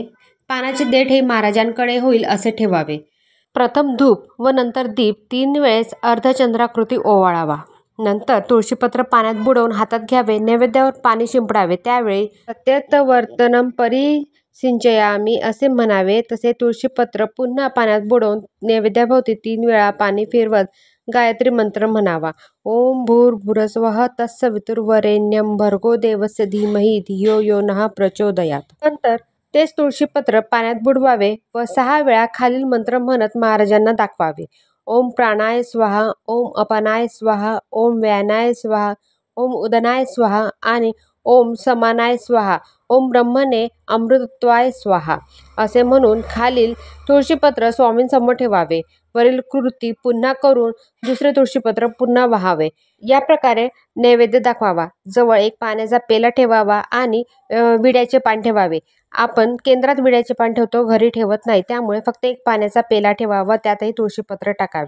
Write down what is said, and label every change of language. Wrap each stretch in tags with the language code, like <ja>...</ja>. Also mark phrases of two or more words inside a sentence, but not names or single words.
<mr>पानाचे देठ हे महाराजांकडे होईल असे ठेवावे. प्रथम धूप व नंतर दीप 3 वेळेस अर्धचंद्राकृती ओवाळावा. नंतर तुळशीपत्र पाण्यात बुडवून हातात घ्यावे. नैवेद्यावर पाणी शिंपडावे. त्यावेळी</mr> <sa>प्रत्यवर्तनम परिसिंचयामि</sa> <mr>असे म्हणावे. तसे तुळशीपत्र पुन्हा पाण्यात बुडवून नैवेद्याभोवती 3 वेळा पाणी फिरवत गायत्री मंत्र म्हणावा.</mr> <sa>ओम भूर्भुवस्वः तत्सवितुर्वरेण्यं भर्गो देवस्य धीमहि धियो यो नः प्रचोदयात्.</sa> <mr>नंतर तेच तुळशीपत्र पाण्यात बुडवावे व 6 वेळा खालील मंत्र म्हणत महाराजांना दाखवावे.</mr> <sa>ओम प्राणाय स्वाहा, ओम अपानाय स्वाहा, ओम व्यानाय स्वाहा, ओम उदनाय स्वाहा आणि ओम समानाय स्वाहा, ओम ब्रह्मणे अमृतत्वाय स्वाहा</sa> <mr>असे म्हणून खालील तुळशीपत्र स्वामींसमोर ठेवावे. वरील कृती पुन्हा करून दुसरे तुळशीपत्र पुन्हा वाहावे. या प्रकारे नैवेद्य दाखवावा. जवळ एक पाण्याचा पेला ठेवावा आणि विड्याचे पान ठेवावे. आपण केंद्रात विड्याचे पान ठेवतो, घरी ठेवत नाही. त्यामुळे फक्त एक पाण्याचा पेला ठेवावा, त्यातही तुळशीपत्र टाकावे.</mr>